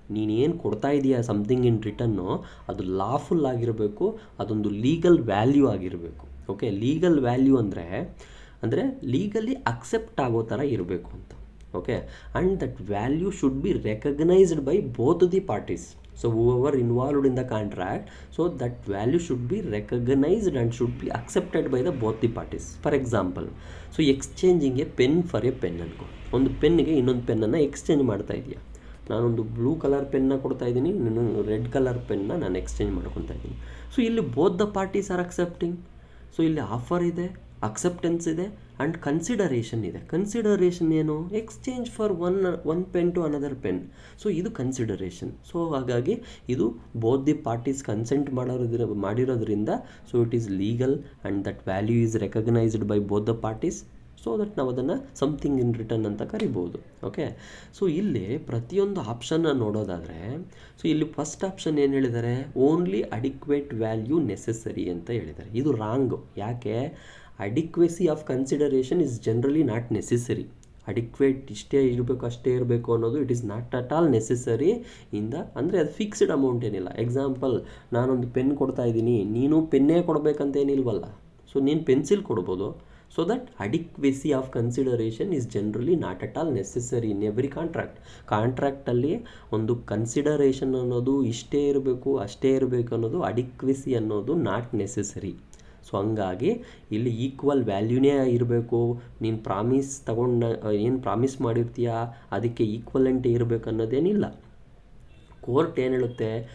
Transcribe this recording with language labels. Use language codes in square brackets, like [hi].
[kn] ನೀನೇನು ಕೊಡ್ತಾ ಇದೆಯಾ [en] something in return [kn] ಅದು ಲಾಫುಲ್ ಆಗಿರಬೇಕು, ಅದೊಂದು ಲೀಗಲ್ ವ್ಯಾಲ್ಯೂ ಆಗಿರಬೇಕು. ಓಕೆ, ಲೀಗಲ್ ವ್ಯಾಲ್ಯೂ ಅಂದರೆ ಲೀಗಲಿ ಅಕ್ಸೆಪ್ಟ್ ಆಗೋ ಥರ ಇರಬೇಕು ಅಂತ. [en] Okay, and that value should be recognized by both the parties. So whoever involved in the contract, so that value should be recognized and should be accepted by the both the parties. For example, so exchanging a pen for a pen [kn] ಅನ್ಕೋ. ಒಂದು ಪೆನ್ನಿಗೆ ಇನ್ನೊಂದು ಪೆನ್ನನ್ನು exchange ಮಾಡ್ತಾ ಇದೆಯಾ. ನಾನೊಂದು blue colour ಪೆನ್ನ ಕೊಡ್ತಾ ಇದ್ದೀನಿ, ಇನ್ನೊಂದು red colour ಪೆನ್ನ ನಾನು ಎಕ್ಸ್ಚೇಂಜ್ ಮಾಡ್ಕೊತಾ ಇದ್ದೀನಿ. ಸೊ ಇಲ್ಲಿ [en] Both the parties are accepting. [kn] So ಇಲ್ಲಿ ಆಫರ್ ಇದೆ, ಅಕ್ಸೆಪ್ಟೆನ್ಸ್ ಇದೆ ಆ್ಯಂಡ್ ಕನ್ಸಿಡರೇಷನ್ ಇದೆ. [en] Consideration ಏನು? Exchange for one pen to another pen. So ಇದು consideration. [kn] ಸೊ ಹಾಗಾಗಿ ಇದು [en] Both the parties consent ಮಾಡಿರೋದ್ರಿಂದ so it is legal and that value is recognized by both the parties. [kn] So that ನಾವು ಅದನ್ನು [en] something in return [kn] ಅಂತ ಕರಿಬೋದು. Okay, so ಇಲ್ಲಿ ಪ್ರತಿಯೊಂದು ಆಪ್ಷನ್ನ ನೋಡೋದಾದರೆ, ಸೊ ಇಲ್ಲಿ ಫಸ್ಟ್ ಆಪ್ಷನ್ ಏನು ಹೇಳಿದ್ದಾರೆ? ಓನ್ಲಿ ಅಡಿಕ್ವೇಟ್ ವ್ಯಾಲ್ಯೂ ನೆಸೆಸರಿ ಅಂತ ಹೇಳಿದ್ದಾರೆ. ಇದು ರಾಂಗು. ಯಾಕೆ? [en] Adequacy of consideration is generally not necessary. [kn] Adequate ಇಷ್ಟೇ ಇರಬೇಕು ಅಷ್ಟೇ ಇರಬೇಕು ಅನ್ನೋದು [en] it is not at all necessary [kn] ಅಂದರೆ ಅದು ಫಿಕ್ಸ್ಡ್ ಅಮೌಂಟ್ ಏನಿಲ್ಲ. ಎಕ್ಸಾಂಪಲ್, ನಾನೊಂದು ಪೆನ್ ಕೊಡ್ತಾ ಇದ್ದೀನಿ, ನೀನು ಪೆನ್ನೇ ಕೊಡಬೇಕಂತೇನಿಲ್ವಲ್ಲ. ಸೊ ನೀನು ಪೆನ್ಸಿಲ್ ಕೊಡ್ಬೋದು. [en] So that adequacy of consideration is generally not at all necessary in every contract. [kn] ಕಾಂಟ್ರಾಕ್ಟಲ್ಲಿ ಒಂದು ಕನ್ಸಿಡರೇಷನ್ ಅನ್ನೋದು ಇಷ್ಟೇ ಇರಬೇಕು ಅಷ್ಟೇ ಇರಬೇಕು ಅನ್ನೋದು ಅಡಿಕ್ವೆಸಿ ಅನ್ನೋದು [en] Not necessary. [kn] ಸೊ ಹಂಗಾಗಿ ಇಲ್ಲಿ ಈಕ್ವಲ್ ವ್ಯಾಲ್ಯೂನೇ ಇರಬೇಕು. ನೀನು ಏನು ಪ್ರಾಮಿಸ್ ಮಾಡಿರ್ತೀಯಾ ಅದಕ್ಕೆ ಈಕ್ವಲೆಂಟೇ ಇರಬೇಕು ಅನ್ನೋದೇನಿಲ್ಲ. ಕೋರ್ಟ್ ಏನು ಹೇಳುತ್ತೆ?